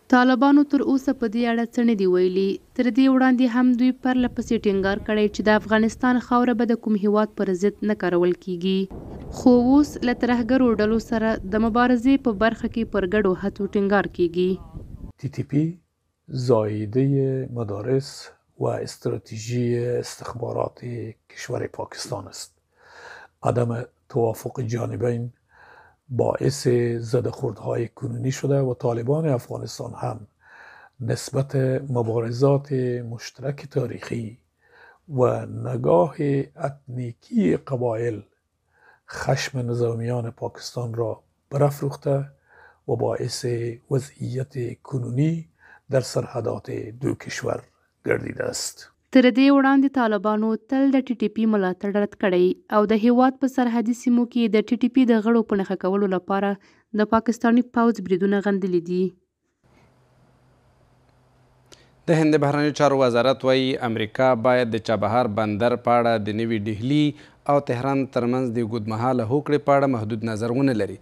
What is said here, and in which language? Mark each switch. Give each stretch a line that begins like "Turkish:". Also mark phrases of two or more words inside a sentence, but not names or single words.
Pashto: طالبانو تر اوسه په دې اړه څه نه دي ویلي. تر دې وړاندې هم دوی پرله پسې ټینګار کړی چې د افغانستان خاوره به د کوم هیواد پر ضد نه کارول کیږي، خو اوس له ترهګرو ډلو سره د مبارزې په برخه کې پر ګډو هڅو ټینګار کیږي.
Persian: TTP زایده مدارس و استراتژی استخبارات کشور پاکستان است. عدم توافق جانبین باعث زدخوردهای کنونی شده و طالبان افغانستان هم نسبت مبارزات مشترک تاریخی و نگاه اتنیکی قبایل خشم نظامیان پاکستان را برافروخته و باعث وضعیت کنونی در سرحدات دو کشور گردیده است.
Pashto: تر دې وړاندې طالبانو تل د TTP ملاتړ رد کړی او د هیواد په سرحدي سیمو کې د TTP د غړو په نښه کولو لپاره د پاکستاني پوځ بریدونه غندلي دي. د هند بهرنیو چارو وزارت وایي امریکا باید د چابهار بندر په اړه د نوي ډهلي او تهران ترمنځ د اوږدمهاله هوکړې په اړه محدود نظر ونه لري.